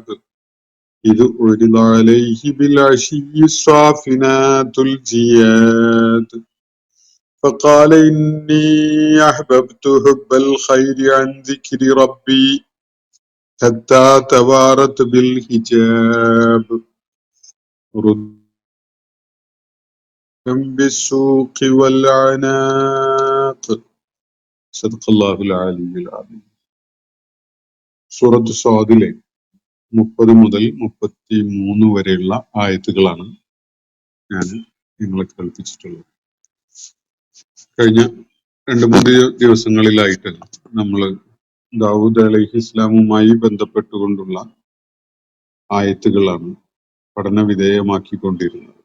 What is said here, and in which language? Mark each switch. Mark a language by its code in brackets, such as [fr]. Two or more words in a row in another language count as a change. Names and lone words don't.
[ar] إذ عرض عليه بالعشي الصافنات الجياد فقال إني أحببت حب الخير عن ذكر ربي حتى توارت بالحجاب ردا بالسوق والعناق صدق الله العلي العظيم. [ml] സൂറത്ത് സ്വാദിലെ 30 മുതൽ 33 വരെയുള്ള ആയത്തുകളാണ് ഞാൻ നിങ്ങളെ കേൾപ്പിച്ചിട്ടുള്ളത്. കഴിഞ്ഞ 2-3 ദിവസങ്ങളിലായിട്ട് നമ്മൾ ദാവൂദ് അലൈഹിസ്സലാമുമായി ബന്ധപ്പെട്ടുകൊണ്ടുള്ള ആയത്തുകളാണ് പഠന വിധേയമാക്കിക്കൊണ്ടിരുന്നത്.